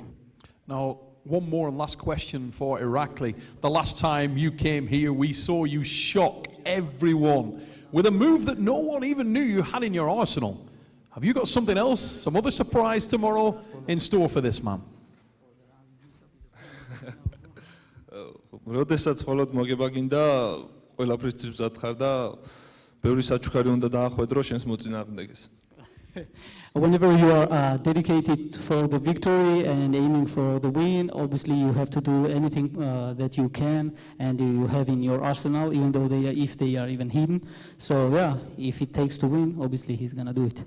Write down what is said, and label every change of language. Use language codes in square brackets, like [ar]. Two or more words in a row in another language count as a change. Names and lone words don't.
[en] Now, one more and last question for Irakli. The last time you came here, we saw you shock everyone with a move that no one even knew you had in your arsenal. Have you got something else, some other surprise tomorrow in store for this man? [ka] როდესაც მხოლოდ მოგება გინდა, ყველაფრისთვის მზად ხარ და ბევრი საჩუქარი უნდა დაახვედრო შენს მოწინააღმდეგეს. [en] Whenever you are dedicated for the victory and aiming for the win, obviously you have to do anything that you can and you have in your arsenal, even though if they are even hidden. So yeah, if it takes to win, obviously he's gonna do it.